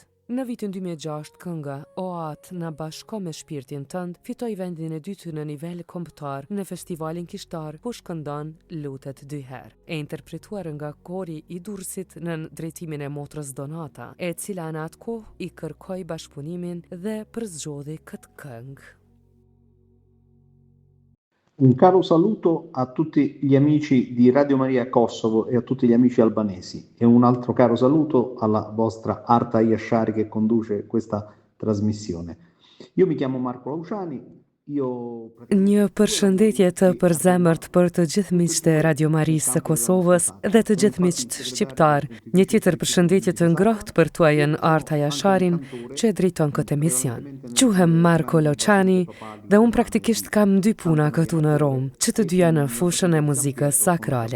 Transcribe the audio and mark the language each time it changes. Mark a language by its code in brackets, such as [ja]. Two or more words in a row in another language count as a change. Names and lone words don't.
[sq] Në vitin 2006, kënga O atë na bashko me shpirtin tënd fitoi vendin e dytë në nivel kombëtar në festivalin kishtar ku shkëndon lutet 2 herë. E interpretuar nga kori i Durrësit në drejtimin e motrës Donata, e cila në atë kohë i kërkoi bashkëpunimin dhe përzgjodhi këtë këngë. [it] Un caro saluto a tutti gli amici di Radio Maria Kosovo e a tutti gli amici albanesi e un altro caro saluto alla vostra Arta Yashari che conduce questa trasmissione. Io mi chiamo Marco Lauciani. [sq] Një përshëndetje të përzemërt për të gjithë miqtë e Radio Marisë së Kosovës dhe të gjithë miqtë shqiptar. Një tjetër përshëndetje të ngrohtë për tuajën Arta Yasharin që e drejton këtë emision. Quhem Marco Lauciani dhe unë praktikisht kam 2 puna këtu në Rom, që të dyja në fushën e muzikës sakrale.